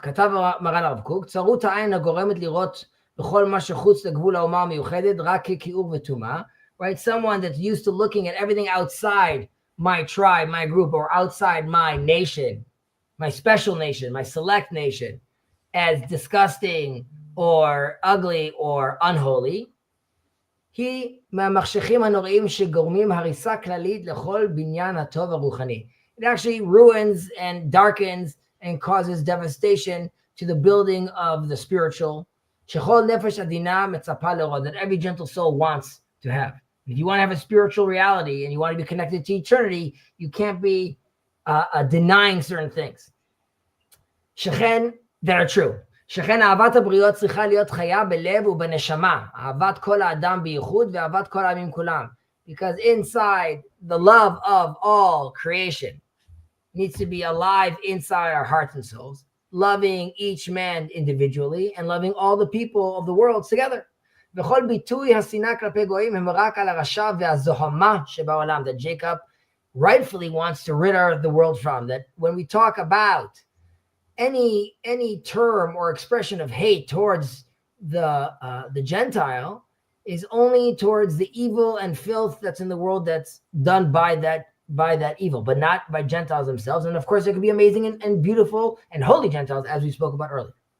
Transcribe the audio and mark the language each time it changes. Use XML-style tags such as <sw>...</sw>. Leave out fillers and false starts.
<he>כתב מרן הרב קוק, צרות העין הגורמת לראות בכל מה שחוץ לגבול האומה המיוחדת רק ככיעור וטומאה,</he> <en>right? Someone that's used to looking at everything outside my tribe, my group, or outside my nation, my special nation, my select nation, as disgusting or ugly or unholy,</en> <he>היא מהמחשכים הנוראים שגורמים הריסה כללית לכל בניין הטוב הרוחני.</he> <en>It actually ruins and darkens and causes devastation to the building of the spiritual.</en> <he>שכל נפש עדינה מצפה לראות,</he> <en>that every gentle soul wants to have. If you want to have a spiritual reality and you want to be connected to eternity, you can't be denying certain things.</en> <he>שכן,</he> <en>that are true.</en> <he>שכן אהבת הבריות צריכה להיות חיה בלב ובנשמה. אהבת כל האדם בייחוד ואהבת כל העמים כולם.</he> <en>Because inside, the love of all creation needs to be alive inside our hearts and souls, loving each man individually and loving all the people of the world together.</en> <he>וכל ביטוי השנאה כלפי גויים הם רק על הרשע והזוהמה שבעולם,</he> <en>that Jacob rightfully wants to rid the world from. That when we talk about any term or expression of hate towards the Gentile is only towards the evil and filth that's in the world that's done by that evil, but not by Gentiles themselves. And of course, there could be amazing and beautiful and holy Gentiles, as we spoke about earlier.</en>